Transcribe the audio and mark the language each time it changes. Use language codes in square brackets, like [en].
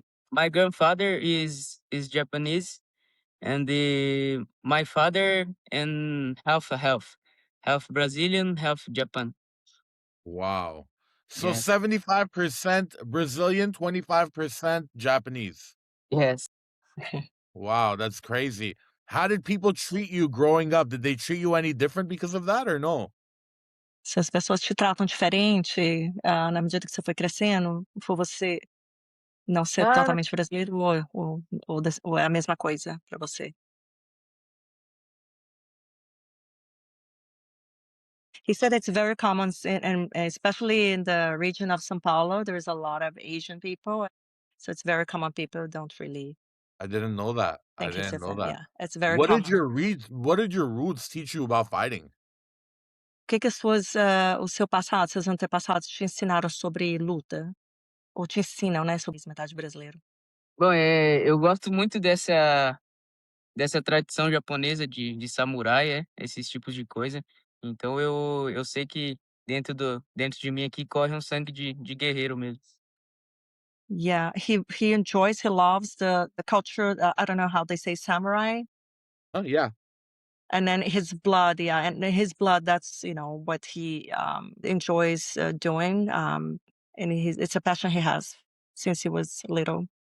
[en] My grandfather is Japanese, and my father and half Brazilian, half Japan. Wow. So Yes. 75% Brazilian, 25% Japanese. Yes. Wow, that's crazy. How did people treat you growing up? Did they treat you any different because of that or no? [pt] Se as pessoas te tratam diferente, na medida que você foi crescendo, por você não ser Ah, totalmente brasileiro ou é a mesma coisa pra você? [en] He said it's very common and especially in the region of São Paulo, there's a lot of Asian people, so it's very common people don't really I didn't know that. I think it's didn't know different. that. Yeah, it's very common. What did your roots teach you about fighting? [pt] O que que o seu passado, seus antepassados te ensinaram sobre luta? Ou te ensinam, né, sobre metade brasileiro? bom, eu gosto muito dessa tradição japonesa de samurai, esses tipos de coisa. Então eu sei que dentro de mim aqui corre um sangue de guerreiro mesmo. [en] Yeah, he enjoys, he loves the culture, I don't know how they say samurai, Oh yeah. and then his blood, yeah, and then his blood, that's, what he, enjoys, doing, and it's a passion he has since he was little.